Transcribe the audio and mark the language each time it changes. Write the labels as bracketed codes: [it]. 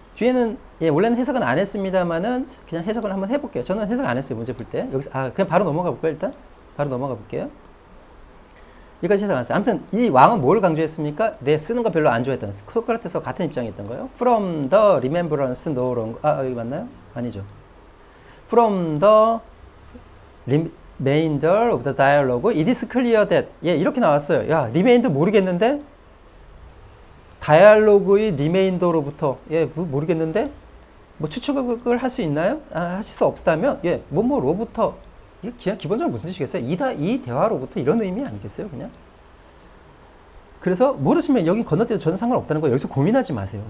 [ko] 뒤에는 원래는 해석은 안 했습니다만은 그냥 해석을 한번 해볼게요. 저는 해석 안 했어요. 문제 풀 때. 여기서 그냥 바로 넘어가 볼까요? 일단 바로 넘어가 볼게요. 여기까지 해석 안 했어요. 아무튼 이 왕은 뭘 강조했습니까? 쓰는 거 별로 안 좋아했던 소크라테스와 같은 입장이었던 거예요. [en] From the remembrance no longer [ko] 여기 맞나요? 아니죠. [en] From the remainder of the dialogue it is clear that [ko] 이렇게 나왔어요. 야, remainder 모르겠는데 다이얼로그의 리메인더로부터 모르겠는데 뭐 추측을 할 수 있나요? 하실 수 없다면 뭐로부터 이게 그냥 기본적으로 무슨 뜻이겠어요? 이 대화로부터 이런 의미 아니겠어요? 그냥 그래서 모르시면 여기 건너뛰어도 전혀 상관없다는 거 여기서 고민하지 마세요.